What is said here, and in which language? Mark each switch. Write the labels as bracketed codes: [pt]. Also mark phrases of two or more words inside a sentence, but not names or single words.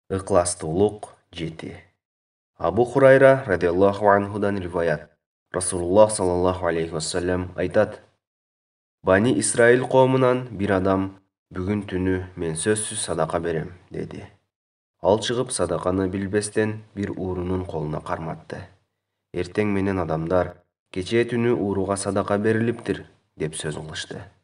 [ky] Ықыластуулук 7. Абу Хурайра [ar] رضي الله عنه [ky] риваят. Расулуллах [ar] صلى الله عليه وسلم [ky] айтат: Бани Исраил коомунан бир адам бүгүн түнү мен сөзсүз садака берем, деди. Ал чыгып садаканы билбестен бир уурунун колуна карматты. Эртең менен адамдар кечээ түнү ууруга садака берилиптир, деп сөз кылышты.